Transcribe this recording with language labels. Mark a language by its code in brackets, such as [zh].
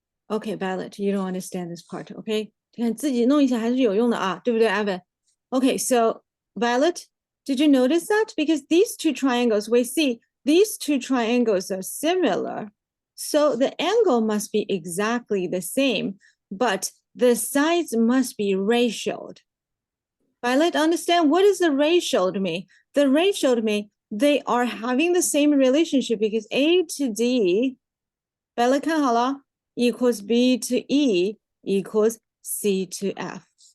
[en] Okay, Violet, you don't understand this part, okay? [zh] 你看自己弄一下还是有用的啊，对不对, Evan? [en] Okay, so Violet, did you notice that? Because these two triangles, we see these two triangles are similar. So the angle must be exactly the same, but the sides must be ratioed. Violet, understand what is the ratio to me? The ratio to me, they are having the same relationship because A to D, Violet [zh] 看好了 [en] equals B to E equals C to F.